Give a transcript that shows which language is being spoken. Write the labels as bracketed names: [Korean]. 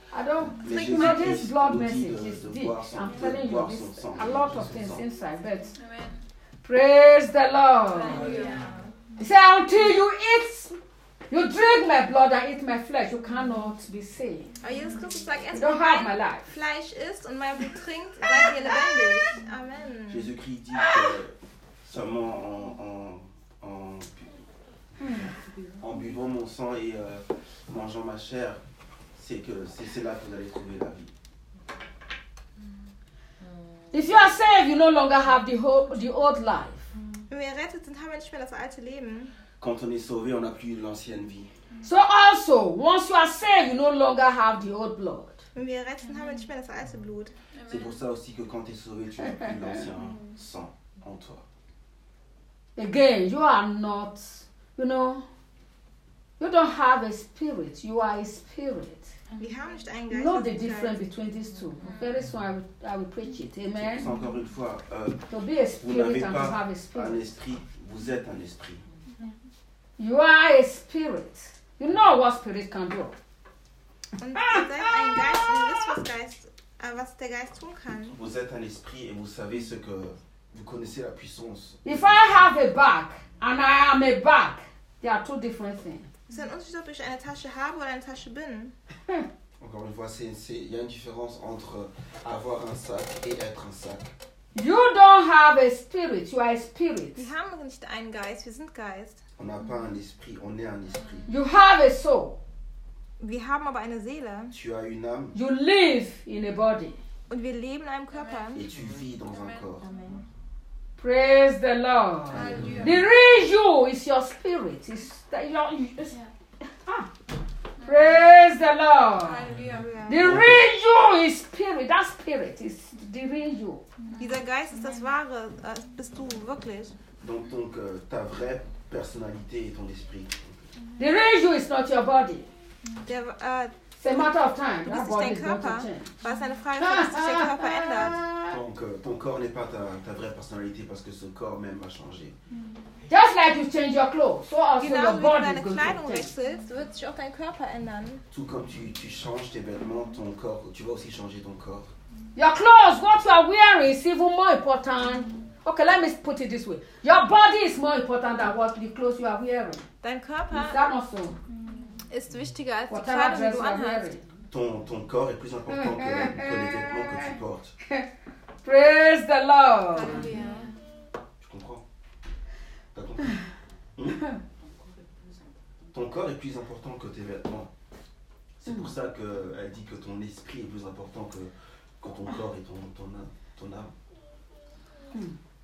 [English] I don't think that this blood message is deep. I'm telling you, there's a lot of things inside, but praise the Lord. He said, until you eat, you drink my blood and eat my flesh, you cannot be saved. [German] Aber Jesus Christus sagt, erst wenn du mein Fleisch isst und mein Blut trinkt, seid ihr lebendig. [English] Amen. [French] Jésus-Christ dit que seulement en buvant mon sang et mangeant ma chair, c'est là que vous allez trouver la vie. [English] If you are saved, you no longer have the old life. [German] Wenn wir errettet sind, haben wir nicht mehr das alte Leben. [French] Quand on est sauvé, on n'a plus l'ancienne vie. [English] So also, once you are saved, you no longer have the old blood. [German] Wenn wir errettet sind, haben wir nicht mehr das alte Blut. [French] C'est pour ça aussi que quand tu es sauvé, tu n'as plus l'ancien sang en toi. [English] Again, you are not, you know, you don't have a spirit. You are a spirit. [German] Wir haben nicht einen Geist. [English] Know the difference between these two. Very soon I will preach it. Amen. [French] Encore une fois, [English] to be a spirit and to have a spirit. [French] Un esprit, vous êtes un esprit. [English] You are a spirit. You know what spirit can do. [German] Was der Geist tun kann. [French] Vous êtes un esprit et vous savez ce que Vous connaissez la puissance. [English] If I have a bag and I am a bag, they are two different things. [French] C'est un autre sujet, [German] ob ich eine Tasche habe oder eine Tasche bin. [French] Encore une fois, c'est il y a une différence entre avoir un sac et être un sac. [English] You don't have a spirit, you are a spirit. [German] Wir haben nicht einen Geist, wir sind Geist. [French] On n'a pas un esprit, on est un esprit. [English] You have a soul. [German] Wir haben aber eine Seele. [French] Tu as une âme. [English] You live in a body. [German] Und wir leben in einem Körper. [French] Et tu vis dans un corps. [English] Amen. Praise the Lord. The real you is your spirit. It's that you're, it's, yeah. Praise the Lord. Hallelujah. The real you is spirit. That spirit is the real you. [German] Dieser Geist ist das wahre. Bist du wirklich? [French] Donc ta vraie personnalité est ton esprit. [English] The real you is not your body. [German] Der, [English] it's a matter of time. That body is going to change. [German] Was eine Frage, ob sich der Körper ändert. [French] Donc ton corps n'est pas ta vraie personnalité parce que ce corps même va changer. [English] Just like you change your clothes, so also [German] genau, [English] your body [German] deine Kleidung wechselst, wird sich auch dein Körper ändern. [French] Tout comme tu changes tes vêtements, ton corps, tu vas aussi changer ton corps. [English] Your clothes, what you are wearing is even more important. Okay, let me put it this way. Your body is more important than what the clothes you are wearing. [German] Dein Körper [English] is that not so? [German] Ist wichtiger als die Kleidung, die du anhast. [French] Ton corps est plus important que les vêtements que tu portes. [English] Praise the Lord. [French] Tu comprends? T'as compris? Ton corps est plus important que tes vêtements. C'est pour ça qu'elle dit que ton esprit est plus important que ton corps et ton âme.